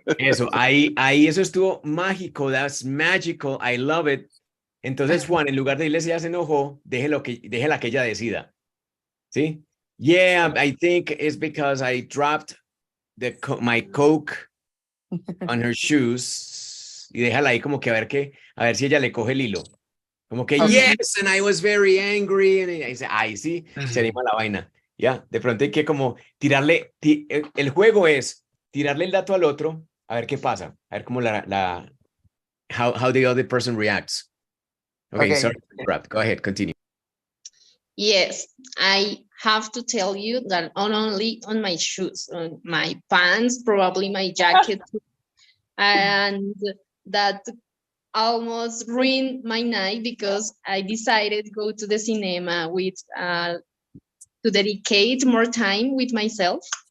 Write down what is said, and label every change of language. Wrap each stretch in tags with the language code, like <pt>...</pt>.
<es>Eso, ahí eso estuvo mágico.</es> <en>That's magical. I love it.</en> <es>Entonces, Juan, en lugar de decirle si ella se enojó, déjela que ella decida. ¿Sí?</es> <en>Yeah, I think it's because I dropped my Coke on her shoes.</en> <es>Y déjala ahí como que a ver si ella le coge el hilo. Como que,</es> <en>Okay. yes, and I was very angry. And</en> <es>ella dice, ay, sí, se anima la vaina. Ya, de pronto hay que como tirarle, el juego es tirarle el dato al otro, a ver qué pasa, a ver cómo</es> <en>how the other person reacts. Okay, Okay. sorry to interrupt. Go ahead, continue. Yes, I have to tell you that not only on my shoes, on my pants, probably my jacket, and that almost ruined my night because I decided to go to the cinema with to dedicate more time with myself.</en>